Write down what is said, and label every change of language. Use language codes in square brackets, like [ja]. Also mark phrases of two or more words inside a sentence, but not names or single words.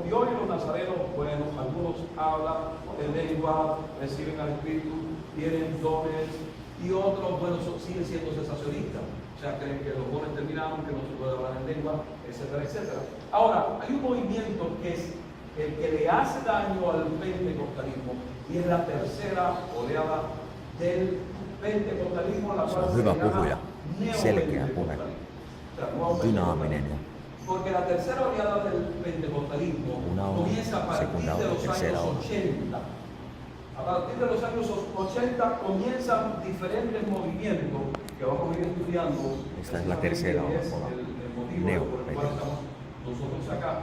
[es] Y hoy los nazarenos, bueno, algunos hablan en lengua, reciben al Espíritu, tienen dones, y otros, bueno, siguen siendo cesacionistas. O sea, creen que los dones terminaron, que no se puede hablar en lengua, etcétera, etcétera. Ahora, hay un movimiento que es el que le hace daño al pentecostalismo, y es la tercera oleada del pentecostalismo, la cual se llama neopentecostalismo. [fi] Dynaaminen ja [es] Porque la tercera oleada del pentecostalismo comienza a partir de los años 80. A partir de los años 80 comienzan diferentes movimientos que vamos a ir estudiando. Esta es la tercera ola, el motivo por el cual estamos nosotros acá.